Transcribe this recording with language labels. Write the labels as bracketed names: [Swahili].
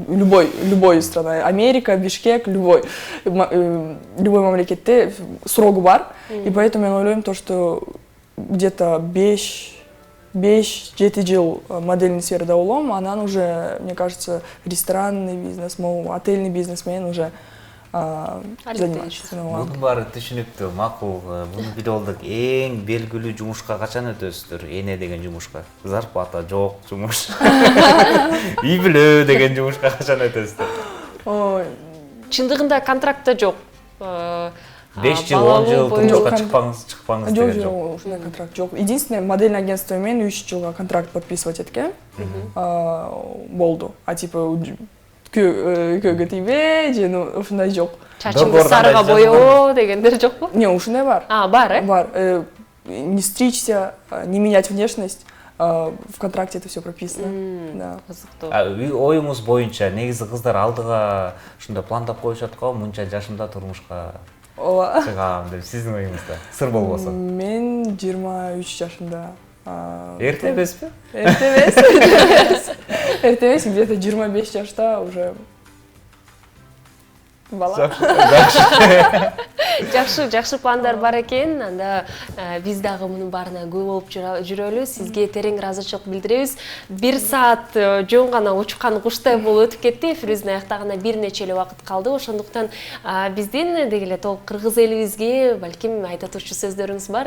[Kyrgyz] Любой страна, Америка, Бишкек, любой мамлекетте срогу бар. [Russian] И поэтому я [Kyrgyz] ойлойм то, что где-то 5-7 жыл модельный сферада болом, анан уже, [Russian] мне кажется, [Kyrgyz] ресторанный бизнес, отельный бизнес менен уже занимаюсь. Bunun баары түшүнүктүү, макул. Буну билип алдык. Эң белгилүү жумушка качан өтөсүздөр? Эне деген жумушка. Зарплата жок жумуш. Үй бүлө деген жумушка качан өтөсүздөр? Чындыгында контрактта жок. 5 жыл, 10 жыл турмушка чыкпаңыз деген жок. Жок, ушундай контракт жок. Единственное, модельный агентство менен 3 жылга контракт подписывать эткен болду. А типа көгө тийбе же ушундай жок. Чачыңды сарыга боёо дегендер жокпу? Не, ушундай бар. Бар, Бар. [Russian] Не стричься, не менять внешность. В контракте это все прописано. Да. [Kyrgyz] Оюңуз боюнча негизи кыздар алдыга ушундай пландап коюшат го, мынча жашымда турмушка чыгам деп. Сиздин оюңузда сыр болбосо. Мен 23 жашымда. Эрте эмеспи? Эрте эмес, где-то 25 жашта уже бала. Жакшы пландар бар экен. Анда биз дагы мунун баарына күбө болуп жүрөлү. Сизге терең ыраазычылык билдиребиз. 1 саат жөн гана учкан куштай болуп өтүп кетти. Эфирибиздин аяктагына бир нече эле убакыт калды. Ошондуктан биздин деги эле толук кыргыз элибизге балким айта турчу сөздөрүңүз бар?